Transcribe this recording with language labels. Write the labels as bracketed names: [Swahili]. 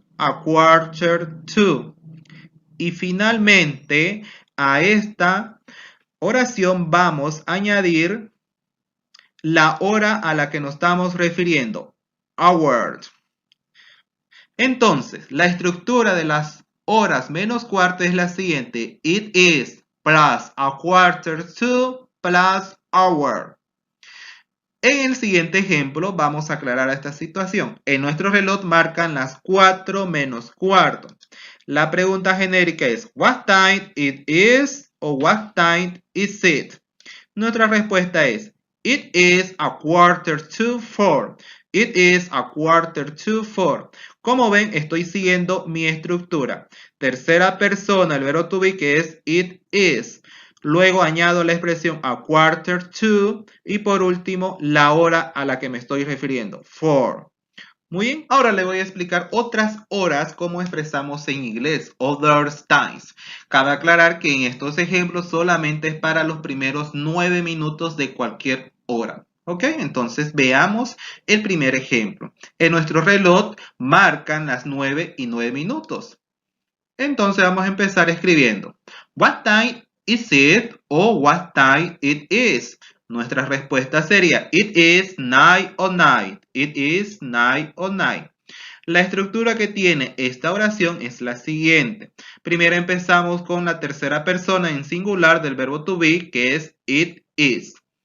[English] A quarter to. [Spanish] Y finalmente a esta oración vamos a añadir la hora a la que nos estamos refiriendo. Hour. Entonces, la estructura de las horas menos cuarto es la siguiente. [English] It is plus a quarter to plus hour. [Spanish] En el siguiente ejemplo vamos a aclarar esta situación. En nuestro reloj marcan las 4 menos cuarto. La pregunta genérica es [English] what time it is o what time is it. [Spanish] Nuestra respuesta es [English] it is a quarter to 4. It is a quarter to 4. [Spanish] Como ven, estoy siguiendo mi estructura. Tercera persona, el verbo to be, que es it is. Luego añado la expresión [English] a quarter to. [Spanish] Y por último, la hora a la que me estoy refiriendo. 4. Muy bien, ahora le voy a explicar otras horas como expresamos en inglés, [English] other times. [Spanish] Cabe aclarar que en estos ejemplos solamente es para los primeros 9 minutos de cualquier hora. ¿Ok? Entonces veamos el primer ejemplo. En nuestro reloj marcan las 9 y 9 minutos. Entonces vamos a empezar escribiendo. [English] What time is it o what time it is? [Spanish] Nuestra respuesta sería [English] it is 9:09. It is 9:09. [Spanish] La estructura que tiene esta oración es la siguiente. Primero empezamos con la tercera persona en singular del verbo to be, que es it is.